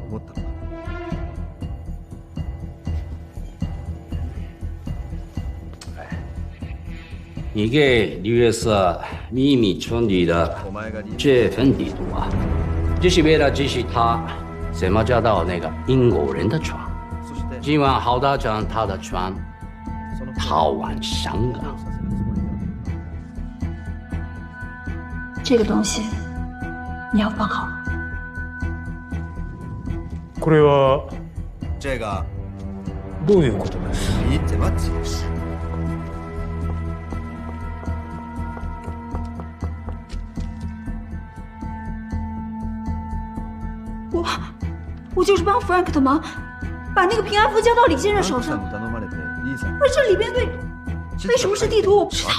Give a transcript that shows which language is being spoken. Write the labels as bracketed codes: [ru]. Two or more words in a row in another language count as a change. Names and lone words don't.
[zh] 你给李月色秘密传递的这份地图啊，就是为了指示他怎么找到那个英国人的船，今晚好打将他的船逃往香港。这个东西你要放好。 [ja] これは [zh] 这个 [ja] どういうことです？ [zh] 你怎么解释？我就是帮 Frank 的忙，把那个平安符交到李先生手上。而这里边为什么是地图，我不知道。